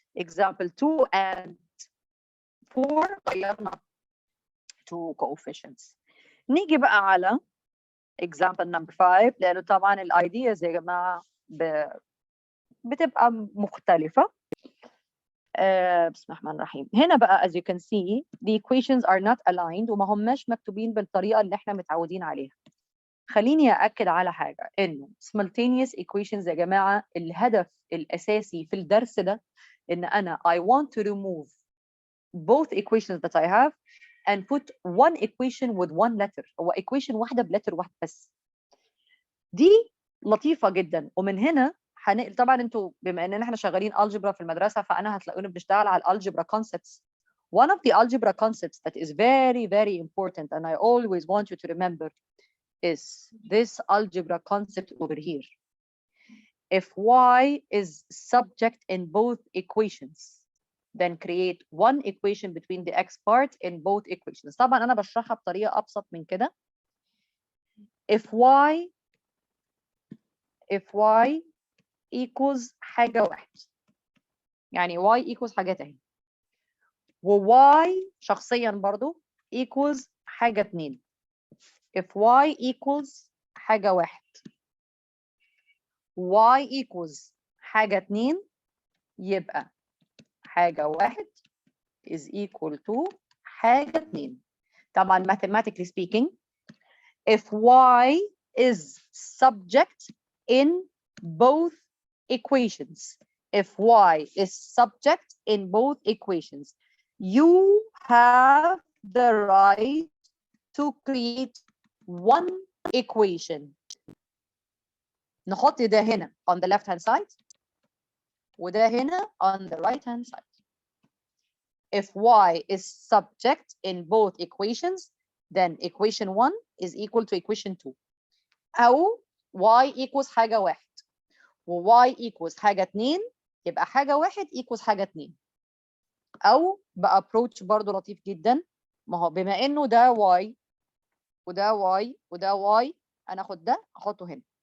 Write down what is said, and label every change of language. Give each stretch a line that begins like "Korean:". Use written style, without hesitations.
English: example 2 and 4
Arabic: غيرنا
English: two coefficients.
Arabic: نيجي بقى على example number 5 لأنه طبعا الايدياز يا جماعة بتبقى مختلفة. بسم الله الرحمن الرحيم. هنا بقى
English: as you can see the equations are not aligned
Arabic: وما هماش مكتوبين بالطريقة اللي احنا متعودين عليها. خليني أأكد على حاجة إنه simultaneous equations يا جماعة الهدف الأساسي في الدرس ده إن أنا
English: I want to remove both equations that I have and put one equation with one letter.
Arabic: هو equation واحدة بلتر واحد بس. دي لطيفة جدا. ومن هنا طبعا انتوا بما ان احنا شغالين algebra في المدرسة فانا هتلاقوني بنشتغل على algebra concepts.
English: One of the algebra concepts that is very very important and I always want you to remember is this algebra concept over here. If y is subject in both equations then create one equation between the x part in both equations.
Arabic: طبعا أنا بشرحها بطريقة أبسط من كده. if y equals حاجة واحد، يعني y equals حاجة تاني، و y شخصيا برضو equals حاجة اتنين. if y equals حاجة واحد y equals حاجة اتنين، يبقى حاجة واحد is equal to حاجة اتنين.
English: طبعا mathematically speaking, if y is subject in both equations, if y is subject in both equations, you have the right to create one equation.
Arabic: نحط ده هنا
English: on the left hand side
Arabic: وده هنا
English: on the right hand side. If y is subject in both equations, then equation 1 is equal to equation 2.
Arabic: أو y equals حاجة واحد و y equals حاجة اتنين، يبقى حاجة واحد equals حاجة اتنين. أو بأبروتش برضو لطيف جدا، ما هو بما إنه ده y وده y وده y، أنا أخد ده أحطه هنا.